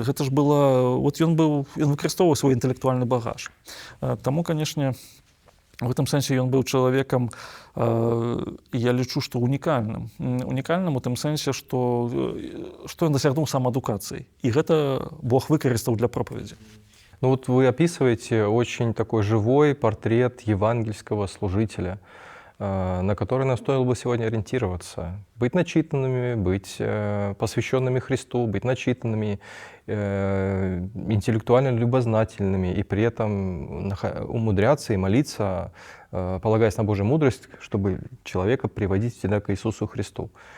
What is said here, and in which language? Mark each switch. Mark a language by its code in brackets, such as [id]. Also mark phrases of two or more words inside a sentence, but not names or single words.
[be] Гэта ж была, ён выкарыстоўваў свой інтэлектуальны багаж. Таму, канешне, в гэтым сэнсе ён быў чалавекам, я лічу, што унікальным. Унікальным у тым сэнсе, што ён дасягнуў самаадукацыі. І гэта Бог выкарыстаў для пропаведзі. [ru] Вы описываете очень такой живой портрет евангельского служителя, на который нам стоило бы сегодня ориентироваться. Быть начитанными, быть посвященными Христу, быть начитанными, интеллектуально любознательными и при этом умудряться и молиться, полагаясь на Божью мудрость, чтобы человека приводить всегда к Иисусу Христу.